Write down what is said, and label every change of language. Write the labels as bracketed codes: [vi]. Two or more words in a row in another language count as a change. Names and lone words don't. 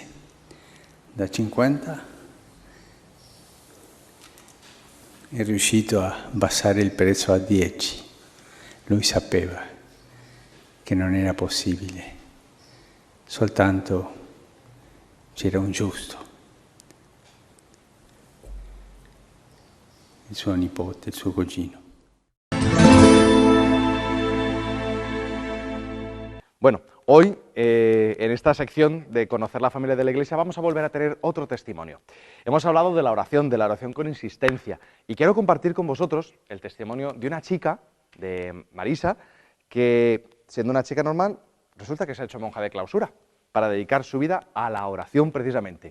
[it] Da 50 è riuscito a abbassare il prezzo a 10. Lui sapeva che non era possibile, soltanto c'era un giusto, il suo nipote, il suo cugino. [es] Bueno, hoy en esta sección de Conocer la Familia de la Iglesia vamos a volver a tener otro testimonio. Hemos hablado de la oración con insistencia, y quiero compartir con vosotros el testimonio de una chica, de Marisa, que siendo una chica normal resulta que se ha hecho monja de clausura para dedicar su vida a la oración precisamente.